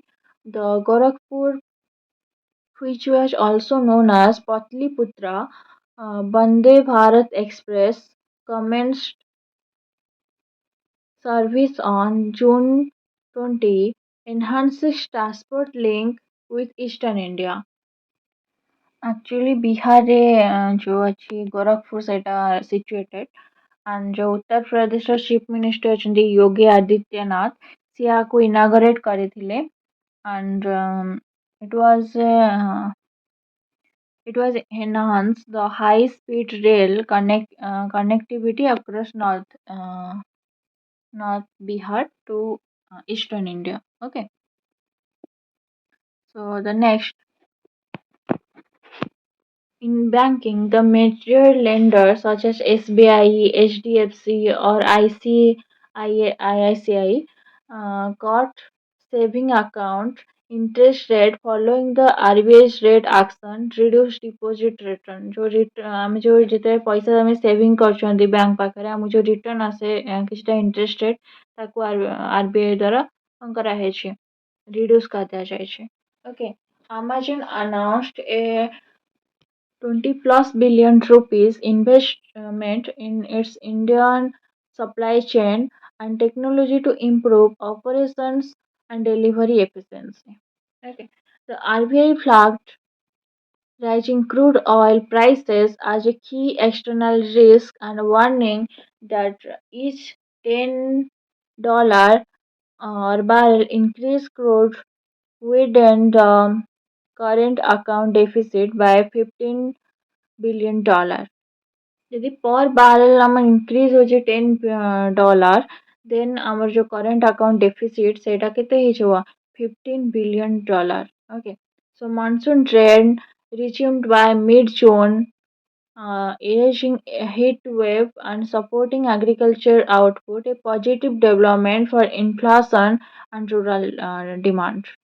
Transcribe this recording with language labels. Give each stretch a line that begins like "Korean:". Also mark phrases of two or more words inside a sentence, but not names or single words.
English: The Gorakhpur, which was also known as Patliputra, Vande Bharat Express commenced service on June 20, enhances transport link with Eastern India. Actually,
Odia: ବିହାରରେ ଯୋଉ ଅଛି ଗୋରଖପୁର ସେଇଟା
English: situated and
Odia: ଯୋଉ ଉତ୍ତର ପ୍ରଦେଶର ଚିଫ୍ ମିନିଷ୍ଟର ଅଛନ୍ତି ଯୋଗୀ ଆଦିତ୍ୟନାଥ ସିଏ ଆକୁ ଇନାଗୋରେଟ୍ କରିଥିଲେ
English: and it was uh, it was enhance the high speed rail connectivity across North Bihar to Eastern India. Okay, so the next in banking, the major lenders such as SBI, HDFC, or ICICI got saving account interest rate following the RBI's rate action reduce deposit return
Odia: ଆମେ ଯୋଉ ଯେତେବେଳେ ପଇସା ଆମେ ସେଭିଂ କରୁଛନ୍ତି ବ୍ୟାଙ୍କ ପାଖରେ ଆମକୁ ଯୋଉ ରିଟର୍ନ ଆସେ କିଛିଟା
English: interest rate
Odia: ତାକୁ RBI ଦ୍ୱାରା କଣ କରାହେଇଛି reduce କରାଯାଇଛି.
English: Okay, Amazon announced a 20 plus billion rupees investment in its Indian supply chain and technology to improve operations and delivery efficiency. Okay. The RBI flagged rising crude oil prices as a key external risk and warning that each $10 or barrel increase could widen the current account deficit by $15 billion.
Odia: ଯଦି
English: per barrel
Odia: ଆମର increase ହଉଛି $10 then ଆମର ଯୋଉ
English: current account deficit
Odia: ସେଇଟା କେତେ ହେଇଯିବ $15 billion.
English: Okay, so monsoon trend resumed by mid June, erasing a heat wave and supporting agriculture output, a positive development for inflation and rural demand.